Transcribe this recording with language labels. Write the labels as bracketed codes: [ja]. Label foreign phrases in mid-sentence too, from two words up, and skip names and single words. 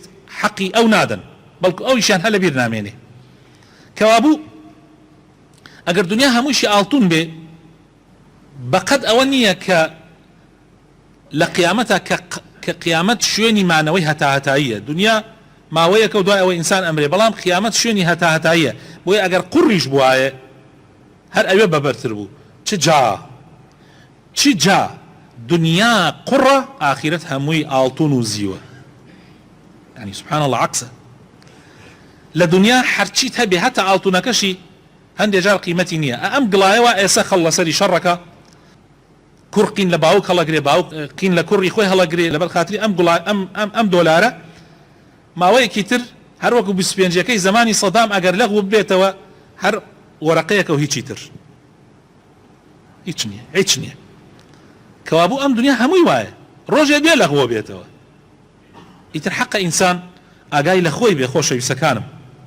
[ckb] حەقی ئەو نادەن بەڵکو ئەویشیان هەلە بیر نامێنێ کەوا بوو ئەگەر دنیا هەمووشی ئاڵتون بێ بەقەد ئەوە نییە کە لە قیامەتە کە قیامەت شوێنی مانەوەی هەتاهەتاییە دنیا ماوەیەکە و دوای ئەوە ئینسان ئەمرێ بەڵام قیامەت شوێنی هەتاهەتاییە بۆیە ئەگەر قوڕیش بوایە هەر ئەوێ بەبەرتر بوو چ جا دنیا قڕە ئاخرەت هەمووی ئاڵتون و زیوە [ar] يعني سبحان الله عكسه [ckb] لە دنیا هەرچیت هەبێ هەتا ئاڵتونەکەشی هەندێک جار قیمەتی نییە ئەم گڵایەوە ئێستا خەڵ لەسەری شەڕەکە کوڕ قین لە باوک هەڵەگرێ باوک قین لە کوڕی خۆی هەڵەگرێ لەبەر خاتری ئەم دۆلارە ماوەیەکی تر هەر وەکو 25ەکەی زمانی سەدام ئەگەر لەغو ببێتەوە هەر وەرەقەیەکە و هیچی تر هیچ نییە کەوابوو ئەم دنیا هەمووی وایە ڕۆژێک بێ لەغوە بێتەوە ئیتر حەقە ئینسان ئاگای لە خۆی بێ خۆشەویستەکانم